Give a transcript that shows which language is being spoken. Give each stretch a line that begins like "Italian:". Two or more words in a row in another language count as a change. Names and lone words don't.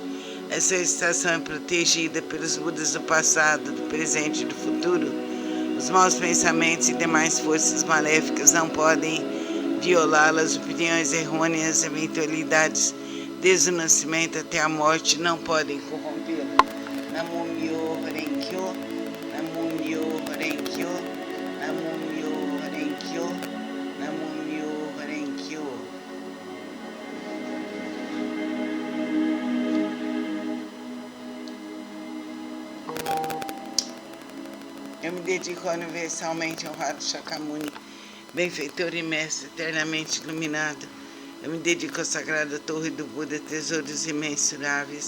Portuguese: Essa estação é protegida pelos Budas do passado, do presente e do futuro. Os maus pensamentos e demais forças maléficas não podem violá-las. Opiniões errôneas, eventualidades, desde o nascimento até a morte, não podem corrompê-lo.
Japanese: 南無妙法蓮華経。南無妙法蓮華経. 南無妙法蓮華経。南無妙法蓮華経.
Portuguese: Eu me dedico ao universalmente honrado Shakyamuni, benfeitor e mestre eternamente iluminado. Eu me dedico à sagrada torre do Buda, tesouros imensuráveis.